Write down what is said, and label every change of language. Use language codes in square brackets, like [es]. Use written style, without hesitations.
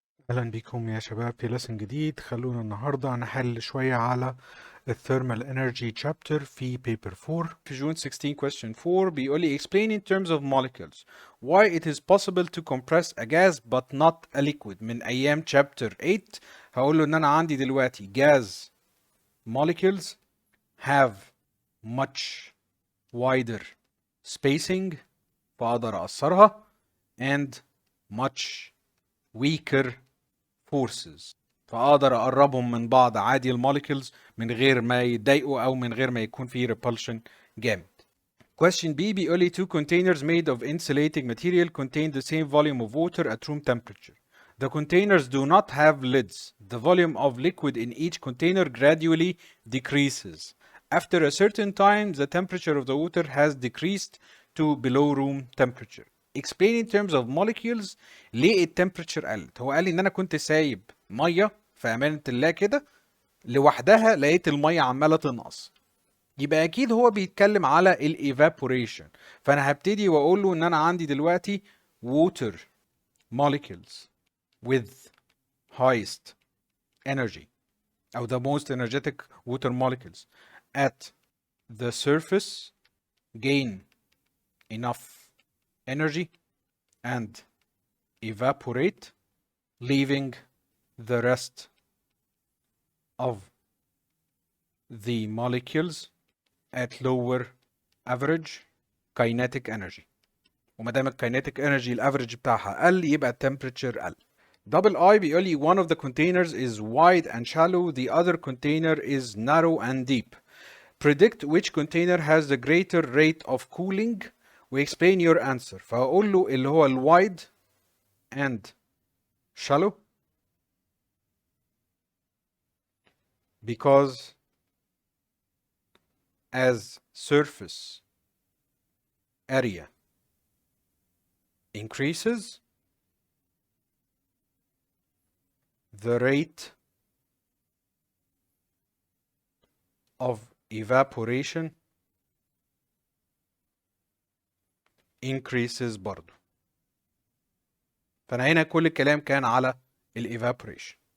[ar] اهلا بكم يا شباب في لسن جديد. خلونا النهارده نحل شويه على الثيرمال انرجي chapter في paper 4 [en] في June 16 question 4 [ar] بيقول لي [en] explain in terms of molecules why it is possible to compress a gas but not a liquid [ar] من أيام [en] chapter 8. [ar] هقول له إن أنا عندي دلوقتي [en] gas molecules have much wider spacing [ar] فأقدر أقصرها [en] and much weaker forces [ar] فأقدر أقربهم من بعض عادي الموليكولز من غير ما يتضايقوا أو من غير ما يكون في repulsion جامد. [en] Question B [ar] بيقول لي [en] two containers made of insulating material contain the same volume of water at room temperature. The containers do not have lids. The volume of liquid in each container gradually decreases. After a certain time, the temperature of the water has decreased to below room temperature. Explain in terms of molecules [ar] ليه التمبريتشر قلت. هو قال لي ان انا كنت سايب ميه في امانه الله كده لوحدها لقيت الميه عماله تنقص، يبقى اكيد هو بيتكلم على الايفابوريشن. فانا هبتدي واقول له ان انا عندي دلوقتي [en] water molecules with highest energy او the most energetic water molecules at the surface gain enough energy and evaporate, leaving the rest of the molecules at lower average kinetic energy. [ar] وما دام الكاينيتيك انرجي الافريج بتاعها قل يبقى التمبريتشر قل. [en] Double I [ar] بيقول لي [en] one of the containers is wide and shallow, the other container is narrow and deep. Predict which container has the greater rate of cooling. We explain your answer. [ar] فهقول له اللي هو الوايد [en] and shallow because as surface area increases, the rate of evaporation increases برضو. [ar] فأنا هنا كل الكلام كان على evaporation.